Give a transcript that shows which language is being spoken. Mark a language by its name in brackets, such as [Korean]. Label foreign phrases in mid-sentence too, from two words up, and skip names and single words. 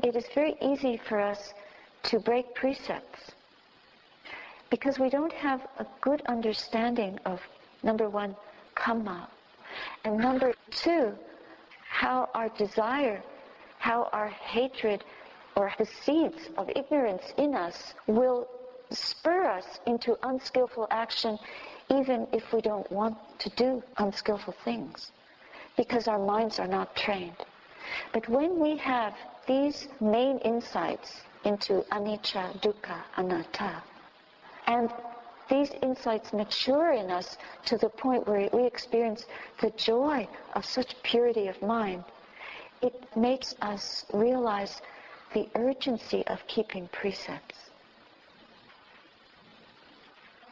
[English] it is very easy for us to break precepts, because we don't have a good understanding of, number one, kamma, and number two, how our desire, how our hatred, or the seeds of ignorance in us will spur us into unskillful action, even if we don't want to do unskillful things, because our minds are not trained. But when we have these main insights into [Pali] anicca, dukkha, anatta, [English] and these insights mature in us to the point where we experience the joy of such purity of mind, it makes us realize the urgency of keeping precepts.